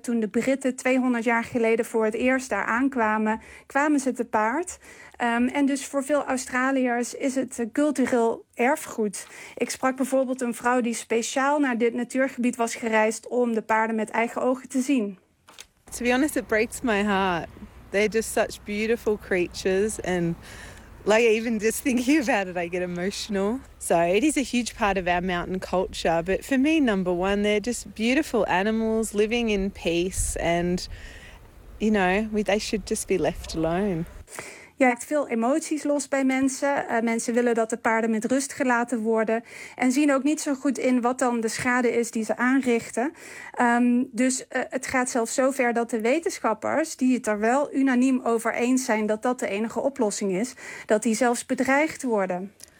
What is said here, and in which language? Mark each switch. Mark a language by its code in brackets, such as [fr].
[nl] Toen de Britten 200 jaar geleden voor het eerst daar aankwamen, kwamen ze te paard. En dus voor veel Australiërs is het cultureel erfgoed. Ik sprak bijvoorbeeld een vrouw die speciaal naar dit natuurgebied was gereisd om de paarden met eigen ogen te zien. [en] To be honest, it breaks my heart. They're just such beautiful creatures and like even just thinking about it, I get emotional. So it is a huge part of our mountain culture. But for me, number one, they're just beautiful animals living in peace. And, you know, they should just be left alone. [nl] Ja, het veel emoties los bij mensen. Mensen willen dat de paarden met rust gelaten worden. En zien ook niet zo goed in wat dan de schade is die ze aanrichten. Het gaat zelfs zover dat de wetenschappers, die het er wel unaniem over eens zijn dat dat de enige oplossing is, dat die zelfs bedreigd worden.